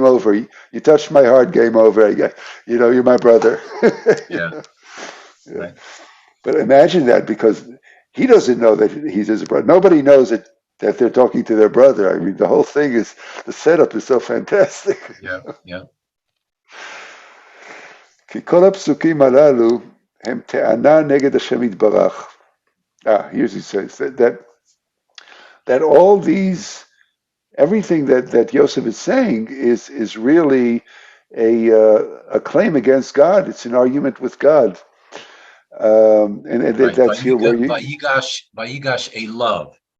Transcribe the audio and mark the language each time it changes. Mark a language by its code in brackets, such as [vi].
[en] game over. You touched my heart. Game over. You're my brother. you Yeah. know? Yeah. Right. But imagine that because he doesn't know that he's his brother. Nobody knows that they're talking to their brother. I mean, the whole thing is the setup is so fantastic. Yeah. Yeah. [he] כי כל הפסוקים הללו הם טענה נגד השם יתברך. [en] Here's he says that all these everything that Yosef is saying is really a claim against God. It's an argument with God, and Right. that's here where you. [he] Vayigash a love.